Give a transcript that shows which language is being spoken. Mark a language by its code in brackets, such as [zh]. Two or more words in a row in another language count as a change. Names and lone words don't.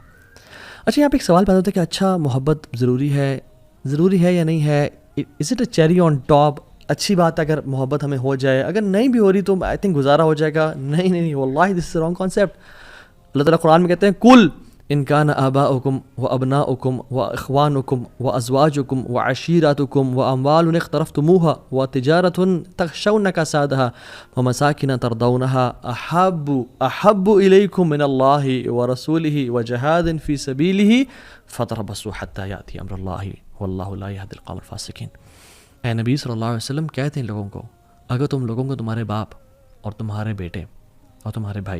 [ur] اچھا، یہاں پہ ایک سوال پیدا ہوتا ہے کہ اچھا محبت ضروری ہے یا نہیں ہے؟ [en] is it a cherry on top? [ur] اچھی بات ہے اگر محبت ہمیں ہو جائے، اگر نہیں بھی ہو رہی تو [en] I think [ur] گزارا ہو جائے گا. نہیں واللہ [en] this is wrong concept. [ur] اللہ تعالیٰ قرآن میں کہتے ہیں [ar] کل ان کان آباؤکم و ابناؤکم و اخوانکم و ازواجکم و عشیراتکم و اموال اقترفتموها و تجارت تخشون کسادها و مساکن ترضونها احب الیکم من اللہ و رسولہ و جہاد فی سبیلہ فتربصوا حتی یأتی امر اللہ واللہ لا یہدی القوم الفاسقین. [ur] اے نبی صلی اللہ علیہ وسلم کہتے ہیں لوگوں کو، اگر تم لوگوں کو تمہارے باپ اور تمہارے بیٹے اور تمہارے بھائی